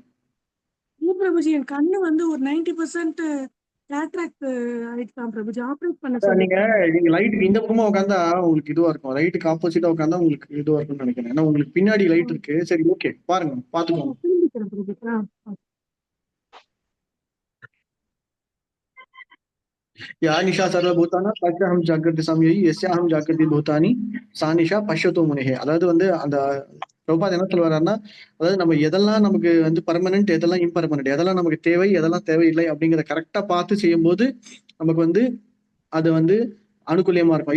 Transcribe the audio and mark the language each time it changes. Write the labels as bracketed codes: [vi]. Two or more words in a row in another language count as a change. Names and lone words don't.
[ta] பிரபுஜி, என் கண்ணு வந்து ஒரு 90% கேட்ராக்ட் ஆயிடுதான் பிரபுஜி. ஆபரேட் பண்ண நீங்க லைட்டுக்கு இந்த பக்கமா உட்காந்தா உங்களுக்கு இதுவா இருக்கும், லைட்டுக்கு ஆப்போசிட்டா உட்காந்தா உங்களுக்கு இதுவா இருக்கும்னு நினைக்கிறேன். ஏன்னா உங்களுக்கு பின்னாடி லைட் இருக்கு. சரி, ஓகே, பாருங்க, பாத்துக்கோங்க. [sa] या निशा सर्वभूताना तस्याहं जागृति संययि यस्याहं जागृति भूतानि सा निशा पश्यतो मुनिहे. [ta] அதாவது வந்து அந்த பிரபுபாத் என்ன சொல்லுவாருன்னா, அதாவது நம்ம எதெல்லாம் நமக்கு வந்து பர்மனன்ட், எதெல்லாம் இம்பர்மனன்ட், எதெல்லாம் நமக்கு தேவை, எதெல்லாம் தேவையில்லை அப்படிங்கிறத கரெக்டா பார்த்து செய்யும் போது நமக்கு வந்து அது வந்து அனுகூலியமா இருக்கும்.